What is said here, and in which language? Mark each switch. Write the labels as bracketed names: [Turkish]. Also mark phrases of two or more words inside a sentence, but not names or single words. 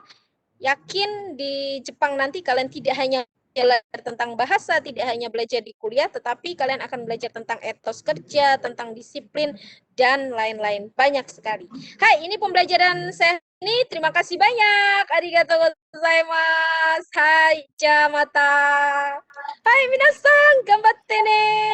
[Indonesian] Yakin di Jepang nanti kalian tidak hanya belajar tentang bahasa, tidak hanya belajar di kuliah, tetapi kalian akan belajar tentang etos kerja, tentang disiplin, dan lain-lain. Banyak sekali. Hai, ini pembelajaran saya ini. Terima kasih banyak. [Japanese] ありがとうございます. はい、じゃまた。はい, みなさん、頑張ってね.